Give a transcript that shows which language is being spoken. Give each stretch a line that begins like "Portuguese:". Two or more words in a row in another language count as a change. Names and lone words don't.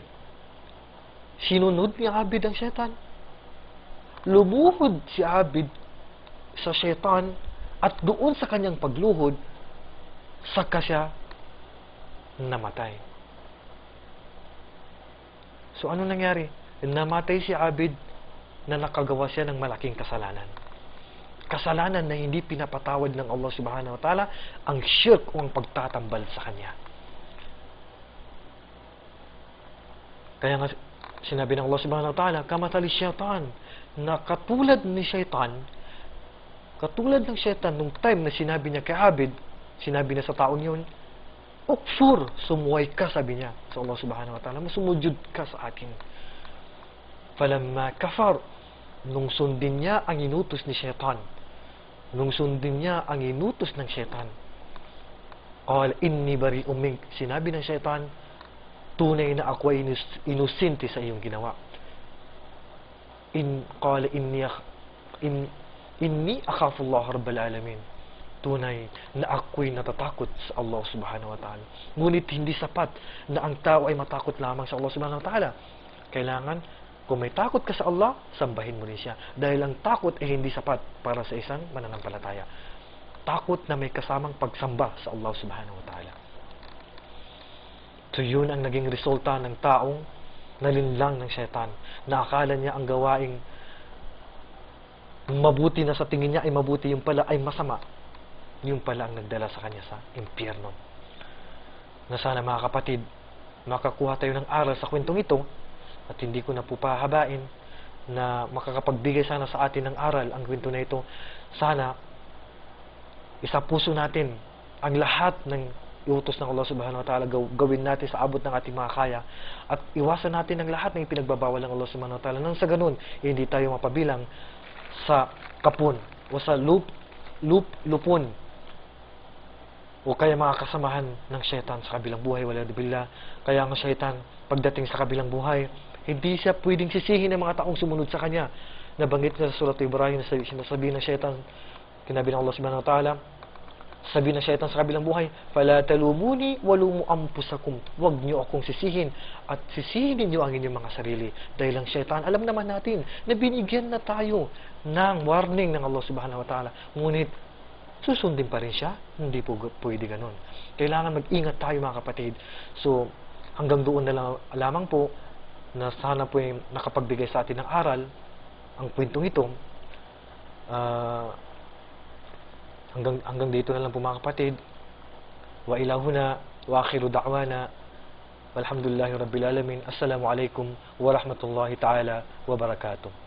Filipino: Sinunod ni Abid ang syaitan. Lumuhod si Abid sa syaitan at doon sa kanyang pagluhod, saka siya namatay. So ano nangyari? Namatay si Abid na nakagawa siya ng malaking kasalanan. Kasalanan na hindi pinapatawad ng Allah
Arabic: سبحانه وتعالى,
Filipino: ang shirk o ang pagtatambal sa Kanya. Kaya nga sinabi ng Allah
Arabic: سبحانه وتعالى, كمثل الشيطان,
Filipino: na katulad ni syaitan, katulad ng syaitan nung time na sinabi niya kay Abid, sinabi niya sa taon yun, ukfur, sumuway ka, sabi niya sa Allah
Arabic: سبحانه وتعالى,
Filipino: masumujud ka sa akin.
Arabic: فلما كفر,
Filipino: nung sundin niya ang inutos ni syaitan, nung sundin niya ang inutos ng syaitan,
Arabic: قال إني بريء منك,
Filipino: sinabi ng syaitan, tunay na ako ay inusinti sa iyong ginawa.
Arabic: قال إني أخاف الله رب العالمين,
Filipino: tunay na ako'y natatakot sa Allah
Arabic: سبحانه وتعالى.
Filipino: Ngunit hindi sapat na ang tao ay matakot lamang sa Allah
Arabic: سبحانه وتعالى.
Filipino: Kailangan, kung may takot ka sa Allah, sambahin mo rin siya. Dahil ang takot ay hindi sapat para sa isang mananampalataya. Takot na may kasamang pagsamba sa Allah
Arabic: سبحانه وتعالى.
Filipino: So yun ang naging resulta ng taong nalinlang ng syaitan, na akala niya ang gawaing mabuti na sa tingin niya ay mabuti, yung pala ay masama. Yung pala ang nagdala sa kanya sa impyerno. Na sana mga kapatid, makakuha tayo ng aral sa kwentong ito, at hindi ko na po pahabain, na makakapagbigay sana sa atin ng aral ang kwento na ito. Sana isapuso natin ang lahat ng iutos ng Allah
Arabic: سبحانه وتعالى,
Filipino: gawin natin sa abot ng ating mga kaya, at iwasan natin ang lahat ng ipinagbabawal ng Allah
Arabic: سبحانه وتعالى,
Filipino: nang sa ganun hindi tayo mapabilang sa kapun o sa lupon o kaya mga kasamahan ng syaitan sa kabilang buhay.
Arabic: ولا بالله.
Filipino: Kaya ang syaitan, pagdating sa kabilang buhay, hindi siya pwedeng sisihin ng mga taong sumunod sa kanya. Nabanggit na sa Surat Ibrahim, sabihin ng syaitan, kinabi ng Allah
Arabic: سبحانه وتعالى,
Filipino: sabihin ng syaitan sa kabilang buhay,
Arabic: فلا تلوموني ولوموا أنفسكم,
Filipino: wag niyo akong sisihin at sisihin niyo ang inyong mga sarili. Dahil ang syaitan, alam naman natin na binigyan na tayo ng warning ng Allah
Arabic: سبحانه وتعالى,
Filipino: ngunit susundin pa rin siya. Hindi po pwede ganun. Kailangan mag-ingat tayo mga kapatid. So hanggang doon na lamang po, na sana po ay nakapagbigay sa atin ng aral ang kwentong ito. Hanggang dito na lang po mga kapatid.
Arabic: وإلهنا وآخر دعوانا والحمد لله رب العالمين. السلام عليكم ورحمة الله تعالى وبركاته.